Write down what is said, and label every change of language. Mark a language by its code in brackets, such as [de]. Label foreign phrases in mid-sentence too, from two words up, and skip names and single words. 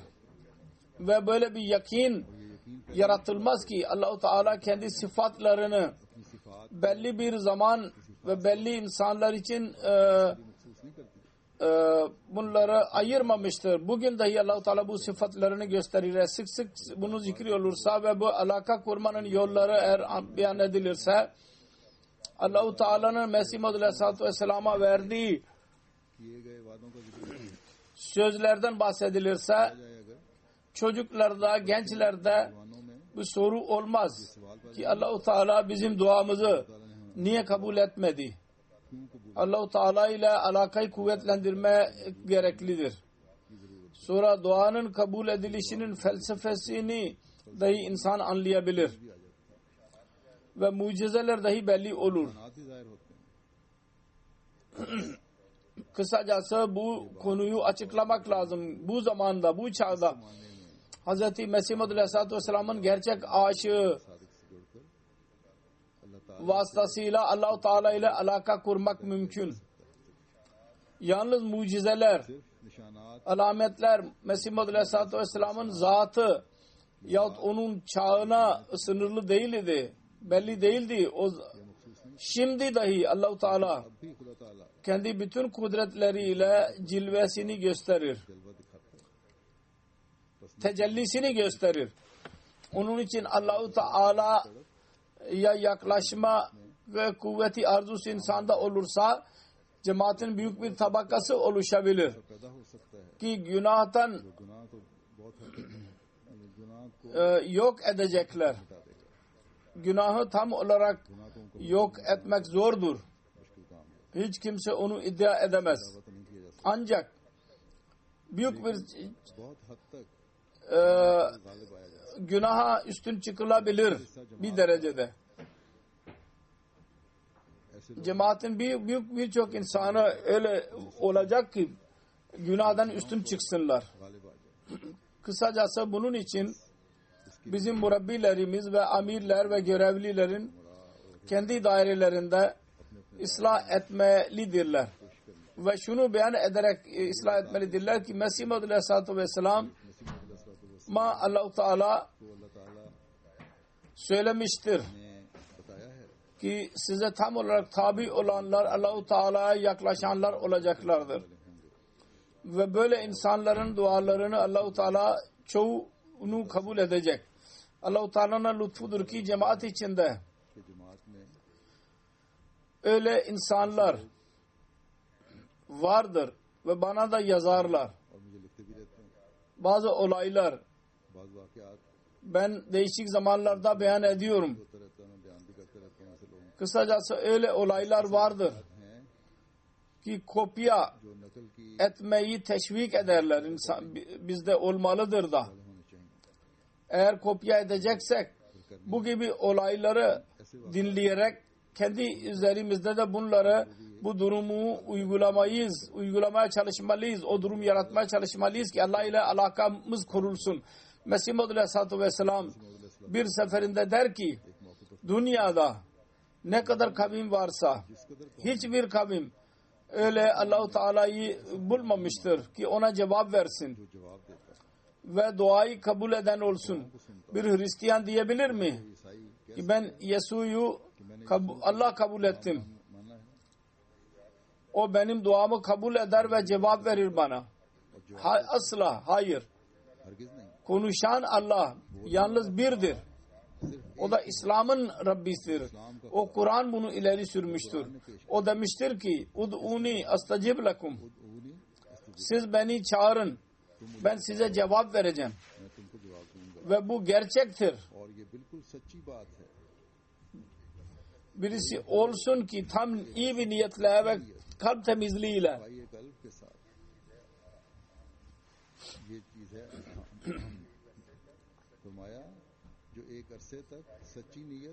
[tr] Ve böyle bir yakin yaratılmaz ki Allah-u Teala kendi sıfatlarını belli bir zaman ve belli insanlar için bunları ayırmamıştır. Bugün dahi Allah-u Teala bu sıfatlarını gösterir. Sık sık bunu zikri olursa ve bu alaka kurmanın yolları eğer beyan edilirse Allah-u Teala'nın Mesih Aleyhisselatü Vesselam'a verdiği [ur] किए गए वादों का जिक्र [tr] sözlerden bahsedilirse [ur] किया जाए अगर [tr] çocuklarda, gençlerde [ur] जवानों में [tr] bir soru olmaz ki Allah-u Teala bizim duamızı niye kabul etmedi? [ur] क्यों कबूल [tr] Allah-u Teala ile alakayı kuvvetlendirme gereklidir. Sonra duanın kabul edilişinin felsefesini dahi insan anlayabilir. Ve mucizeler dahi belli olur. [ur] नात ही जाहिर होते हैं, [tr] Kısacası bu konuyu açıklamak lazım. Bu zamanda, bu çağda Hz. Mesih Aleyhisselatü Vesselam'ın gerçek aşığı [ur] सादिक से जुड़कर अल्लाह ताला [tr] vasıtasıyla Allah-u Teala ile alaka kurmak mümkün. Yalnız mucizeler, [ur] सिर्फ निशानात [tr] alametler Mesih Aleyhisselatü Vesselam'ın zatı yahut onun çağına sınırlı değildi. Belli değildi. Şimdi dahi Allah-u Teala [ur] अब भी खुदा ताला [tr] kendi bütün kudretleriyle cilvesini gösterir. [ur] जलवा दिखाता है, [tr] Tecellisini gösterir. Onun için Allah-u Teala'ya yaklaşma ve kuvveti arzusu insanda olursa cemaatin büyük bir tabakası oluşabilir. [ur] पैदा हो सकता है। [tr] Ki günahtan [ur] गुनाह तो बहुत हद तक गुनाह को [tr] yok edecekler. [ur] हटा देगा, [tr] Günahı tam olarak [ur] गुनाह को उनको [tr] yok etmek zordur. [ur] मुश्किल काम है, [tr] Hiç kimse onu iddia edemez. [ur] दावा तो नहीं किया जा सकता, [tr] Ancak büyük bir [ur] बहुत हद तक e, गालिब आया जा सकता [tr] günaha üstün çıkılabilir bir derecede. [ur] है। ऐसे लोग [tr] Cemaatin birçok insanı öyle olacak ki günahdan üstün çıksınlar. [ur] गालिब आ जाए, [tr] Kısacası bunun için bizim murabbilerimiz ve amirler ve görevlilerin kendi dairelerinde ıslah etmelidirler. Ve şunu beyan ederek ıslah etmelidirler ki Mesih Aleyhisselatü Vesselam ma Allah-u Teala [ur] तो अल्लाह ताला [tr] söylemiştir [ur] ने बताया है [tr] ki size tam olarak tabi olanlar Allah-u Teala'ya yaklaşanlar olacaklardır. Ve böyle insanların dualarını Allah-u Teala çoğunu kabul edecek. Allah-u Teala'nın lütfudur ki cemaat içinde [ur] कि जमात में [tr] öyle insanlar vardır ve bana da yazarlar. [ur] और मुझे लिखते भी रहते हैं [tr] bazı olaylar [ur] बाज़ वाक़यात [tr] ben değişik zamanlarda beyan ediyorum. [ur] होता रहता है, मैं बयान भी करते रहता हूँ ऐसे लोगों [tr] Kısacası öyle olaylar vardır [ur] के हैं [tr] ki kopya [ur] जो नकल की [tr] etmeyi teşvik ederler. İnsan, bizde olmalıdır da. [ur] होनी चाहिए। [tr] Eğer kopya edeceksek bu gibi olayları dinleyerek kendi üzerimizde de bunları, bu durumu uygulamaya çalışmalıyız. O durum yaratmaya çalışmalıyız ki Allah ile alakamız kurulsun. Mesih Maud Aleyhisselatü Vesselam bir seferinde der ki dünyada ne kadar kavim varsa hiçbir kavim öyle Allah-u Teala'yı bulmamıştır ki ona cevap versin [ur] जो जवाब देता है [tr] ve duayı kabul eden olsun. Bir Hristiyan diyebilir mi [ur] ईसाई [tr] ki ben Yesu'yu Allah kabul ettim. [ur] मानना है [tr] O benim duamı kabul eder ve cevap verir bana. Asla hayır. [ur] हरगिज़ नहीं। [tr] Konuşan Allah yalnız birdir. O da İslam'ın Rabbisidir. O Kur'an bunu ileri sürmüştür. O demiştir ki [ar] ادعوني أستجب لكم. [ur] उन्हीं [tr] Siz beni çağırın. Ben size cevap vereceğim. [ur] मैं तुमको जवाब दूंगा [tr] Ve bu gerçektir. [ur] और ये बिल्कुल सच्ची बात है। [tr] Birisi olsun ki tam iyi bir niyetle ve kalp temizliğiyle [ur] भाई एक कल्ब के साथ ये चीज है। फरमाया जो एक अरसे तक सच्ची नीयत